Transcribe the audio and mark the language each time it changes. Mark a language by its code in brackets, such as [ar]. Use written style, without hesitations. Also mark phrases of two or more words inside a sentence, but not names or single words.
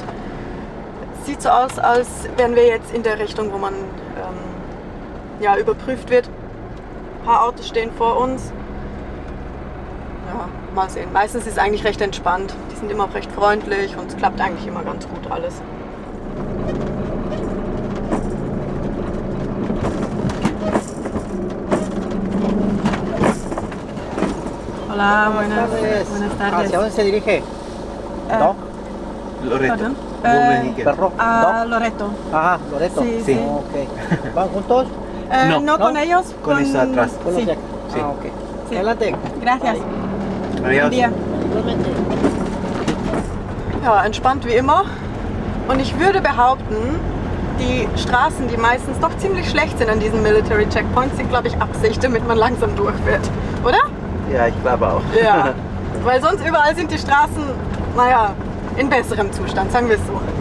[de] Sieht so aus, als wären wir jetzt in der Richtung, wo man überprüft wird. Ein paar Autos stehen vor uns. Ja, mal sehen. Meistens ist es eigentlich recht entspannt. Die sind immer recht freundlich und es klappt eigentlich immer ganz gut alles. [es] Hola, buenas tardes. ¿Hacia dónde se dirige? ¿No? Loreto. Pardon? ¿Perro? A Loreto. Ajá, Loreto. Sí, sí. Ok. ¿Van juntos? No. No con ellos. Con ellos atrás. Con los Sí. de acá. Sí. Ah, ok. Sí. Adelante. Gracias. Adiós. Buen día. Igualmente. [de] Ja, entspannt wie immer. Und ich würde behaupten, die Straßen, die meistens doch ziemlich schlecht sind an diesen [en] Military Checkpoints, [de] sind, glaube ich, Absicht, damit man langsam durchfährt. Oder? Ja, ich glaube auch. Ja. Weil sonst überall sind die Straßen, naja, in besserem Zustand, sagen wir es so.